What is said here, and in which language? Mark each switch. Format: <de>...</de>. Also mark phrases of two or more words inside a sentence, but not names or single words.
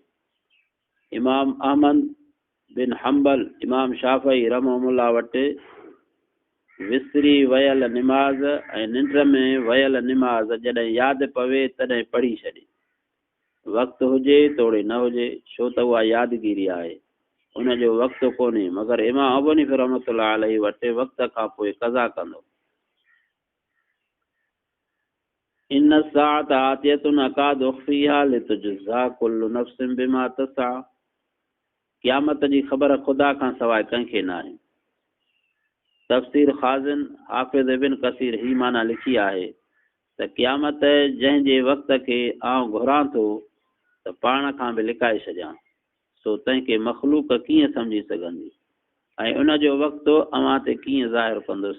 <sd>इमाम अहमद बिन हम्बल, इमाम शाफ़ई रहमहुल्लाह वटि विसरी वयल निमाज़ ऐं निंड में वयल निमाज़ जॾहिं यादि पवे तॾहिं पढ़ी छॾे, वक़्तु हुजे तोड़े न हुजे, छो त उहा यादगिरी आहे, उनजो वक़्तु कोन्हे। मगर इमाम अबू हनीफ़ा</sd> <ar>رحمة الله عليه</ar> <sd>वटि वक़्त खां पोइ क़ज़ा कंदो।</sd> <ar>إن الساعة آتية أكاد أخفيها لتجزى كل نفس بما تسعى.</ar> <sd>क़यामत जी ख़बर ख़ुदा खां सवाइ कंहिंखे न आहे। तफ़सीर ख़ाज़िन हाफ़िज़ इब्न कसीर ही माना लिखी आहे त क़यामत जंहिंजे वक़्त खे आउं घुरां थो त पाण खां बि लिकाए छॾियां, सो तंहिंखे मख़लूक कीअं सम्झी सघंदी ऐं उनजो वक़्तु अव्हां ते कीअं ज़ाहिर कंदुसि।</sd>